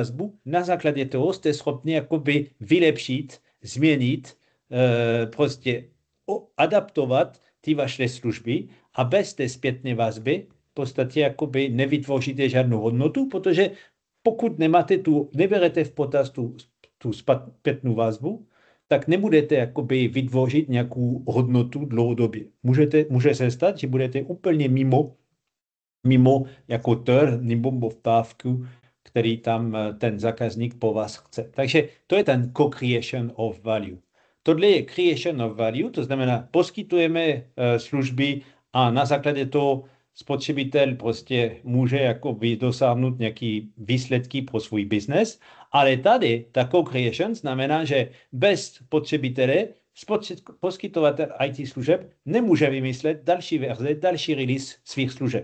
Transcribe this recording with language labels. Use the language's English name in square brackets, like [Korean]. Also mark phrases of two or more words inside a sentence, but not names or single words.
[Czech] vazbu, na základě toho jste schopni jakoby vylepšit, změnit prostě adaptovat ty vaše služby a bez té zpětné vazby v podstatě jakoby nevytvoříte žádnou hodnotu, protože pokud neberete v potaz tu zpětnou vazbu, tak nebudete jakoby vytvořit nějakou hodnotu dlouhodobě. Může se stát, že budete úplně mimo jako trh nebo poptávku, který tam ten zákazník po vás chce. Takže to je ten [English] co-creation of value. [Czech] Tohle je [English] creation of value, [Czech] to znamená, poskytujeme služby a na základě toho spotřebitel prostě může jakoby dosáhnout nějaký výsledky pro svůj business, ale tady ta co-creation znamená, že bez spotřebitele poskytovatel IT služeb nemůže vymyslet další verze, další release svých služeb.